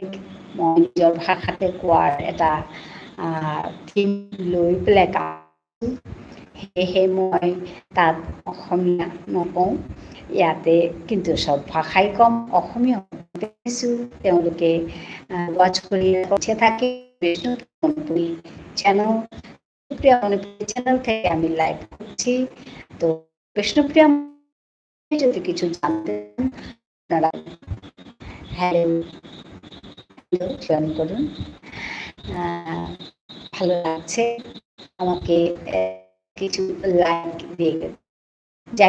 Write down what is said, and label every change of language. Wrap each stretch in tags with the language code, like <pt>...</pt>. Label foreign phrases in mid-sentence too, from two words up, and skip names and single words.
<as>মই নিজৰ ভাষাতে কোৱাৰ এটা থিম লৈ পেলাই সেয়েহে মই তাত অসমীয়া নকওঁ। ইয়াতে কিন্তু সব ভাষাই কম অসমীয়া তেওঁলোকে ৱাচ কৰি থাকে বিষ্ণুপ্ৰিয়া চ্যানেল চ্যানেল</as> <bn>থেকে আমি লাইভ করছি। তো বিষ্ণুপ্রিয়া যদি কিছু জানতেন আপনারা হ্যালো জয়েন করুন। ভালো লাগছে আমাকে কিছু লাইক দিয়ে যাই।</bn>